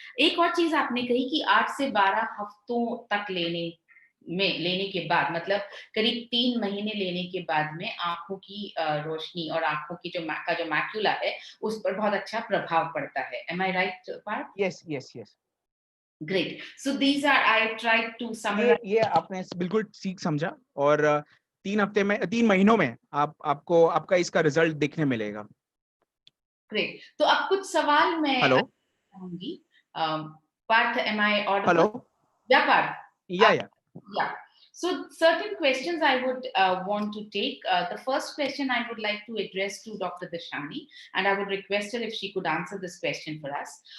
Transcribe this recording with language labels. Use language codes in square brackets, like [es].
[hi] एक और चीज आपने कही कि 8 से 12 हफ्तों तक लेने के बाद, मतलब करीब 3 महीने लेने के बाद में आंखों की रोशनी और आंखों की जो मैक्यूला है उस पर बहुत अच्छा प्रभाव पड़ता है। [en] Am I right, Parth? Yes, yes, yes. Great. So these are, I tried to summarize. [hi] ये आपने बिल्कुल ठीक समझा। और 3 महीनों में आपको आपका इसका रिजल्ट देखने मिलेगा। [en] Great. [hi] तो अब कुछ सवाल मैं चाहूंगी। [en] Parth, am I audible? Hello. Yeah, Parth. Yeah. Yeah. So certain questions I would want to take. The first question I would like to address to Dr. Dashani, and I would request her if she could answer this question for us.